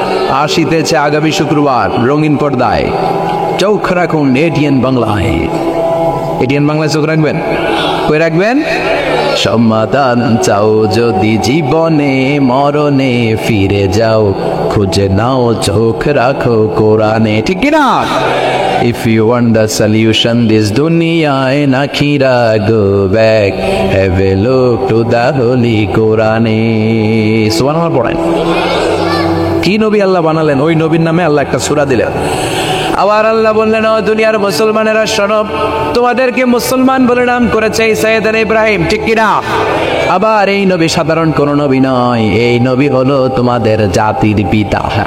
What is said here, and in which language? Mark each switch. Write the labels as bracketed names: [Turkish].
[Bangla] আসিতেছে আগামী শুক্রবার রঙিন পর্দায়। চোখ রাখুন এটিএন বাংলায়। এটিএন বাংলায় চোখ রাখবেন। কই রাখবেন? সমাধান চাও যদি জীবনে মরণে, ফিরে যাও খুঁজে নাও, চোখ রাখো কোরআনে। ঠিক কিনা? [English] If you want the solution this dunya and akhirah, go back, have a look to the holy Quran. [Bangla] সুবহানাল্লাহ পড়েন। কি নবী আল্লাহ বানালেন, ওই নবীর নামে আল্লাহ একটা সূরা দিলেন। আবার আল্লাহ বললেন, ও দুনিয়ার মুসলমানেরা শোনো, তোমাদেরকে মুসলমান বলে নাম করেছে সাইয়েদনা ইব্রাহিম। ঠিক কিনা? আবার এই নবী সাধারণ কোন নবী নয়, এই নবী হলো তোমাদের জাতির পিতা।